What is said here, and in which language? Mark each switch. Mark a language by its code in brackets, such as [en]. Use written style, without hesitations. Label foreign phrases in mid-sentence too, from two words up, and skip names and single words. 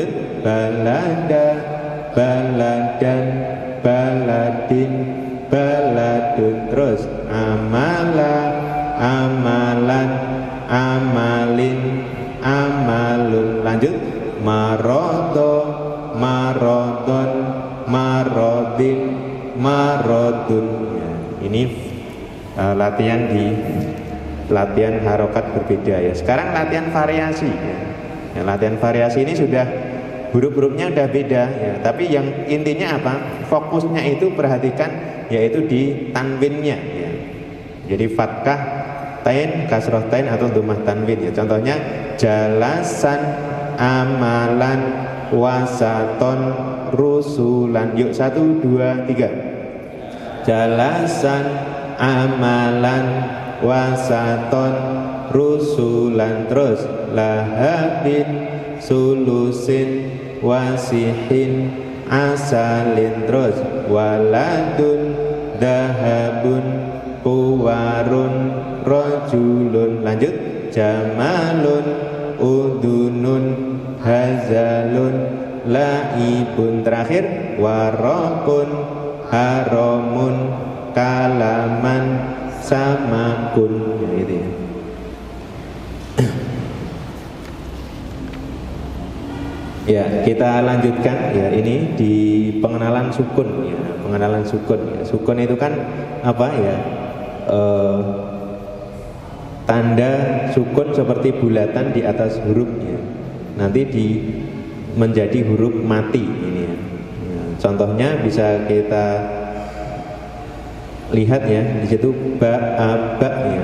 [ar] بَلَدَ، بَلَدًا، بَلَدٍ، بَلَدٌ. Terus عَمَلَ، عَمَلًا، عَمَلٍ، عَمَلٌ. [id] Lanjut. [ar] مَرَضَ، مَرَضًا، مَرَضٍ، مَرَضٌ ya. [id] Ini latihan harokat berbeda ya. Sekarang latihan variasi ya. Latihan variasi ini sudah huruf-hurufnya udah beda ya. Tapi yang intinya apa? Fokusnya itu perhatikan yaitu di tanwinnya ya. Jadi fathah tain, kasroh tain atau dhammah tanwin ya. Contohnya jalasan, [ar] عَمَلًا، وَسَطًا، رُسُلًا. [id] Yuk 1, 2, 3. [ar] جَلَسًا، عَمَلًا، وَسَطًا، رُسُلًا. Terus لَهَبٍ، ثُلُثٍ، وَسَخٍ، عَسَلٍ. Terus وَلَدٌ، ذَهَبٌ، كُوَرٌ، رَجُلٌ. [id] Lanjut. [ar] جَمَلٌ، أُذُنٌ، غَزَلٌ، لَعِبٌ. Terakhir وَرَقٌ، حَرَمٌ, كَلَامًا، سَمَكٌ ya, [id] itu ya. Ya, kita lanjutkan ya, ini di pengenalan sukun ya. Pengenalan sukun ya. Sukun itu kan apa ya? Tanda sukun seperti bulatan di atas hurufnya. Nanti menjadi huruf mati ini ya. Nah, contohnya bisa kita lihat ya di situ ba, ba ya.